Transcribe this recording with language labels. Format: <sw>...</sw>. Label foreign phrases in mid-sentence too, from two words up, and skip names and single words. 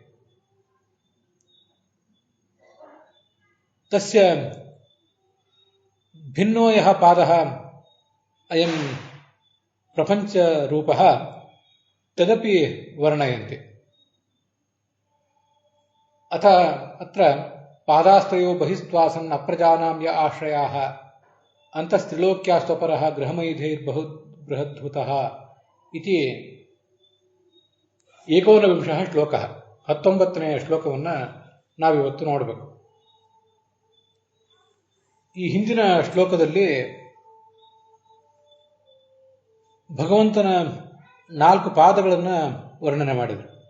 <sa>तस्य भिन्नो यः पादः अयं प्रपञ्चरूपः तदपि वर्णयन्ति. अथ अत्र पादास्त्रयो बहिस्त्वासन् अप्रजानां य आश्रयाः ಅಂತಸ್ತ್ರಿಲೋಕ್ಯಾಸ್ತ್ವಪರಃ ಗೃಹಮೈಧೈರ್ಬಹು ಬೃಹದ್ಭುತಃ ಇತಿ 19 ಶ್ಲೋಕಃ.</sa> <kn>19ನೇಯ ಶ್ಲೋಕವನ್ನು ನಾವಿವತ್ತು ನೋಡಬೇಕು. ಈ ಹಿಂದಿನ ಶ್ಲೋಕದಲ್ಲಿ ಭಗವಂತನ 4 ಪಾದಗಳನ್ನು ವರ್ಣನೆ ಮಾಡಿದರು.</kn>